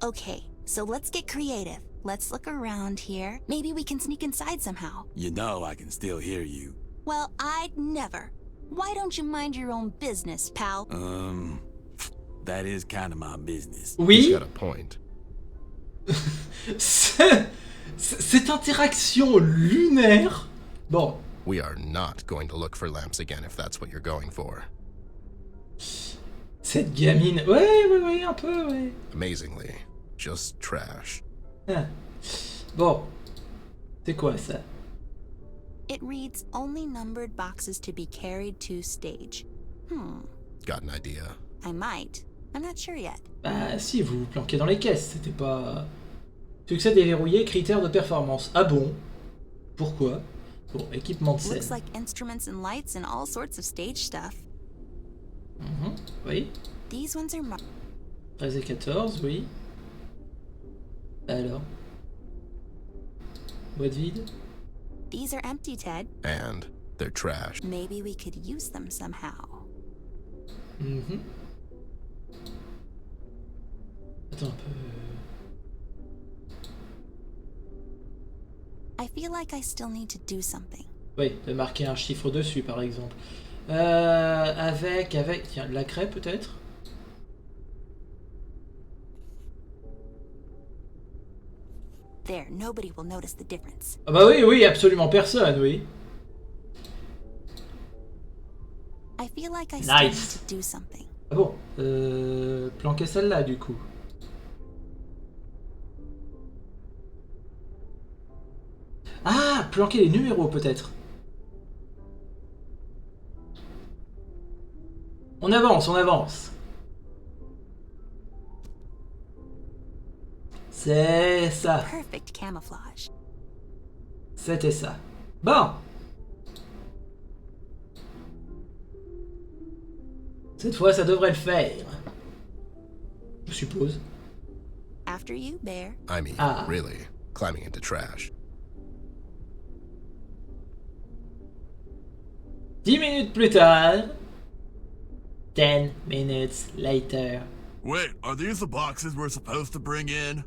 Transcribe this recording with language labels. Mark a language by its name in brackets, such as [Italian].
[English] Okay, so let's get creative. Let's look around here. Maybe we can sneak inside somehow. You know I can still hear you. Well, I'd never. Why don't you mind your own business, pal? That is kind of my business. He's [French] Oui. [English] got a point. [French] Cette interaction lunaire. Bon. [English] We are not going to look for lamps again if that's what you're going for. [French] Cette gamine. Ouais, un peu, ouais. [English] Amazingly, just trash. [French] Ah. Bon. C'est quoi ça? [English] It reads only numbered boxes to be carried to stage. Got an idea? I might. I'm not sure yet. [French] Bah si, vous vous planquez dans les caisses, c'était pas... Succès déverrouillé, critères de performance. Ah bon? Pourquoi? Bon, équipement de scène. [English] Looks like instruments and lights and all sorts of stage stuff. [French] Oui. [English] These ones are marked. [French] 13 et 14, oui. Alors? Boîte vide? [English] These are empty, Ted. And they're trash. Maybe we could use them somehow. [French] Attends un peu... [English] I feel like I still need to do something. [French] Oui, de marquer un chiffre dessus, par exemple. Avec... Tiens, la craie, peut-être? [English] There, nobody will notice the difference. [French] Ah bah oui, absolument personne, oui. [English] I feel like I still Nice. need to do something. [French] Ah bon, planquer celle-là, du coup. Ah, planquer les numéros, peut-être. On avance. C'est ça. [English] Perfect camouflage. [French] C'était ça. Bon. Cette fois, ça devrait le faire. Je suppose. [English] After you, Bear. I mean, Ah. really, climbing into trash. [French] 10 minutes plus tard. [English] 10 minutes later. Wait, are these the boxes we're supposed to bring in?